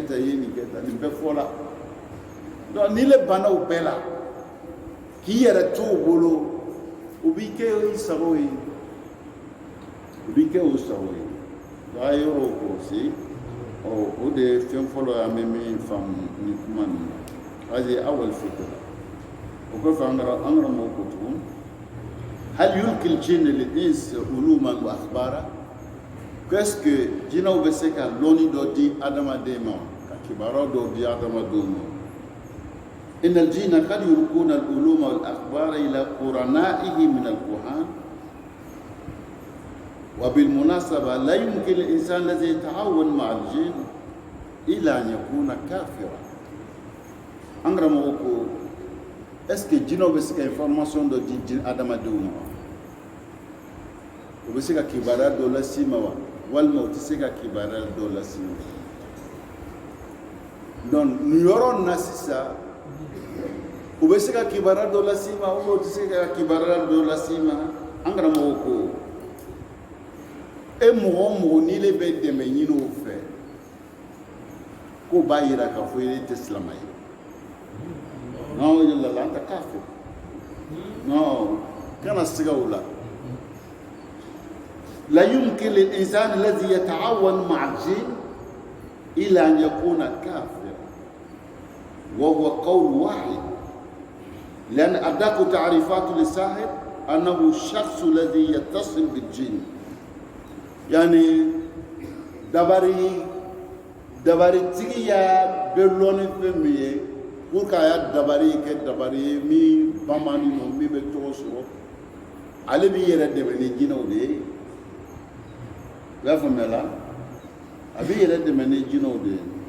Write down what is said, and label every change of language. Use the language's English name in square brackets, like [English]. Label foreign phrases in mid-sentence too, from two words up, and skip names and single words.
[Bambara] tan i ye nin kɛ tan nin bɛɛ fɔla donc n'i le banna o bɛɛ la k'i yɛrɛ to o bolo o b'i kɛ i sago ye o b'i kɛ o sago ye donc a ye yɔrɔw kɔlɔsi o de ye fɛn fɔlɔ ye an bɛ min faamu nin kuma nin na hali [Arabic] أول فكرة [Bambara] o kɔfɛ an karamɔgɔ ko tugun [Arabic] هل يلقي الجن للإنس علوما وأخبارا [French] qu'est-ce que [Bambara] jinɛw bɛ se ka lɔnni dɔ di adamaden ma ka kibaruya dɔ di adamadenw ma [Arabic] إن الجن قد يلقون العلوم والأخبار إلى قرنائه من الكهان وبالمناسبة لا يمكن الإنسان الذي يتعاون مع الجن إلا أن يكون كافرا أنغرا موكو [French] est-ce que [Bambara] jinɛw bɛ se ka information dɔ di adamadenw ma u bɛ se ka kibaruya dɔ las'i ma wa walima u tɛ se ka kibaruya dɔ las'i ma donc nin yɔrɔ na sisan u bɛ se ka kibaruya dɔ las'i ma ou u tɛ se ka kibaruya dɔ las'i ma an karamɔgɔ ko e mɔgɔ o mɔgɔ n'i le bɛ dɛmɛ ɲini o fɛ k'o b'a yira k'a fɔ e tɛ silamɛ ye [Arabic] non يا الله أنت كافر non [Bambara] kana siga o la [Arabic] لا يمكن للإنسان الذي يتعاون مع الجن إلى أن يكون كافرا وهو قول واحد لأن أدق تعريفات للساحر أنه الشخص الذي يتصل بالجن يعني [Bambara] dabari tigi y'a bɛɛ lɔnni fɛn min ye [French] pour que [Bambara] a y'a dabari kɛ dabari ye min bamannen don min bɛ tɔgɔ sɔrɔ ale b'i yɛrɛ dɛmɛ ni jinɛw de ye i y'a faamuya la a b'i yɛrɛ dɛmɛ ni jinɛw de ye